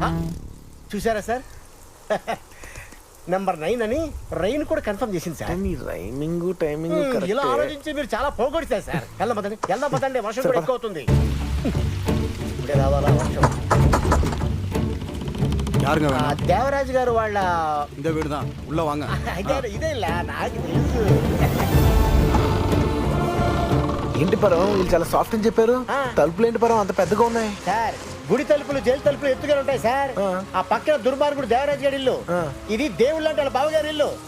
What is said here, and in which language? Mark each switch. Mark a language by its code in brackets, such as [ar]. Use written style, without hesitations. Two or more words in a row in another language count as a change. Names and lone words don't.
[te] చూసారా సార్, నెంబర్ 9 అని రైన్ కూడా కన్ఫర్మ్ చేసింది సార్. మీ [en] rhyming timing [te] ఇలా ఆలోచించి మీరు చాలా పోగొడతారు సార్. వెళ్దాం పదండి, వర్షం కూడా ఎక్కువ అవుతుంది. ఇప్పుడే రావాలా వర్షం? దేవరాజు గారు వాళ్ళ [ta] இந்த வீடு தான், உள்ள வாங்க. [te] ఇదే నాకు తెలుసు. ఏంటి పరం వీళ్ళు చాలా సాఫ్ట్ అని చెప్పారు, తలుపులు ఏంటి పరం అంత పెద్దగా ఉన్నాయి? సార్, గుడి తలుపులు జైలు తలుపులు ఎత్తుగా ఉంటాయి సార్. ఆ పక్కన దుర్మార్గుడు దేవరాజు గారి ఇల్లు, ఇది దేవుళ్ళు అంటే వాళ్ళ బావగారి ఇల్లు.